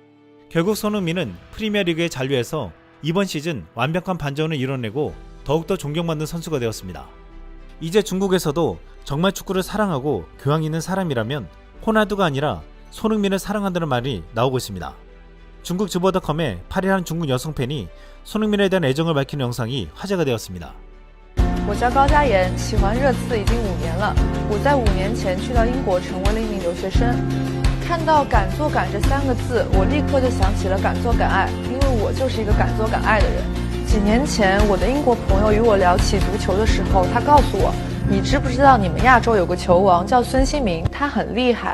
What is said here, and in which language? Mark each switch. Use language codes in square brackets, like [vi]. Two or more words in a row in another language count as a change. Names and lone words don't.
[ko] 결국 손흥민은 프리미어리그에 잔류해서 이번 시즌 완벽한 반전을 이뤄내고 더욱더 존경받는 선수가 되었습니다. 이제 중국에서도 정말 축구를 사랑하고 교양 있는 사람이라면 호날두가 아니라 손흥민을 사랑한다는 말이 나오고 있습니다. 중국 주보닷컴의 8일한 중국 여성 팬이 손흥민에 대한 애정을 밝히는 영상이 화제가 되었습니다. [zh] 我叫高佳妍，喜欢热刺已经5年了。我在5年前去到英国，成为了一名留学生。看到"敢做敢"这3个字，我立刻就想起了敢做敢爱，因为我就是一个敢做敢爱的人。几年前，我的英国朋友与我聊起足球的时候，他告诉我："你知不知道你们亚洲有个球王叫孙兴民，他很厉害。"